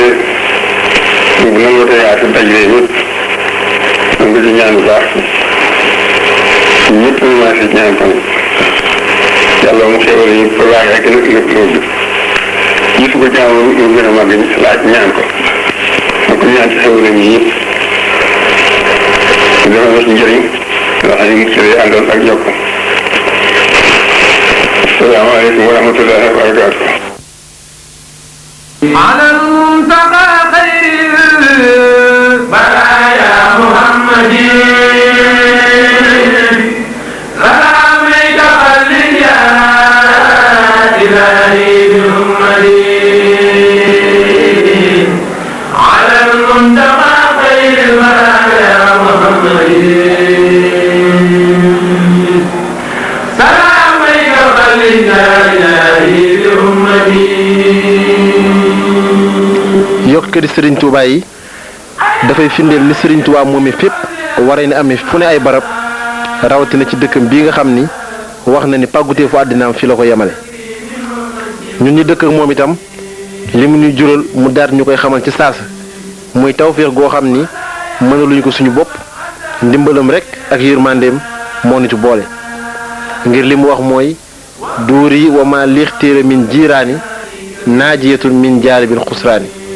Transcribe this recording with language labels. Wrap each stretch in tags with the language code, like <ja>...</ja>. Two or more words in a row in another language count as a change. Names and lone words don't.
<wo>bu nangoo te yaatu dajale ñëpp man ko ci ñaan bu baax ñëpp ñu maa si ñaan ko yàlla mu xéwal ñu ko laaj rek lépp loolu gisu ko jaamu ñu gën a màgg laaj ñaan ko ma ko ñaan ci xéwal ñi ñëpp dama la ci njëriñ loo xam ne mu ci àndoon ak yokk</wo> <ar>السلام عليكم ورحمة الله وبركاته على المنتقى خير البرايا محمد سلامك خلد يا إلهي بأمتي على المنتقى خير البرايا محمد سلامك خلد يا إلهي بأمتي</ar> <wo>yokkati Serigne Touba yi dafay firndeel ni Serigne Touba moom fépp waree ni amee fu ne ay barab rawatina ci dëkkam bii nga xam ni wax na ni pàggutee fu àddinaam fi la ko yemale ñun ñi dëkk ak moom itam li mu ñuy jural mu daat ñu koy xamal ci saasa muy tawféex goo xam ni mënaluñu ko suñu bopp ndimbalam rek ak yërmandeem moo ñu ci boole ngir li mu wax mooy duuri wa ma liixtéere</wo> <ar>من جيران ناجية من جالب خسران</ar>